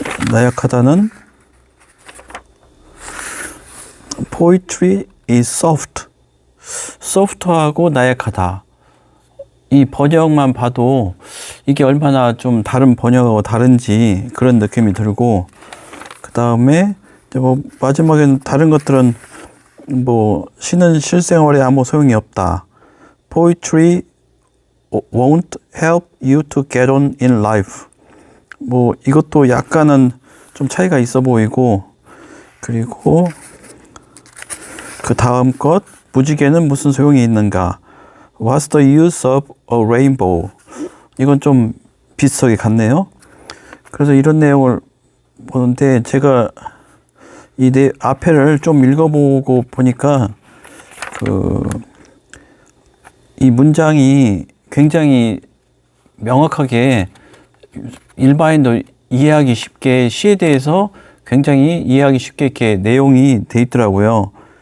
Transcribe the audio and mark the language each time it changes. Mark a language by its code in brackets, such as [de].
[ko] 나약하다는 [en] poetry is soft. [ko] soft하고 나약하다. 이 번역만 봐도 이게 얼마나 좀 다른 번역하고 다른지 그런 느낌이 들고, 그 다음에 뭐 마지막에는 다른 것들은 뭐 시는 실생활에 아무 소용이 없다. [en] Poetry won't help you to get on in life. [ko] 뭐 이것도 약간은 좀 차이가 있어 보이고, 그리고 그 다음 것, 무지개는 무슨 소용이 있는가? [en] What's the use of a rainbow? [ko] 이건 좀 비슷하게 같네요. 그래서 이런 내용을 보는데, 제가 이 앞에를 좀 읽어보고 보니까 이 문장이 굉장히 명확하게 일반인도 이해하기 쉽게, 시에 대해서 굉장히 이해하기 쉽게 이렇게 내용이 돼 있더라고요.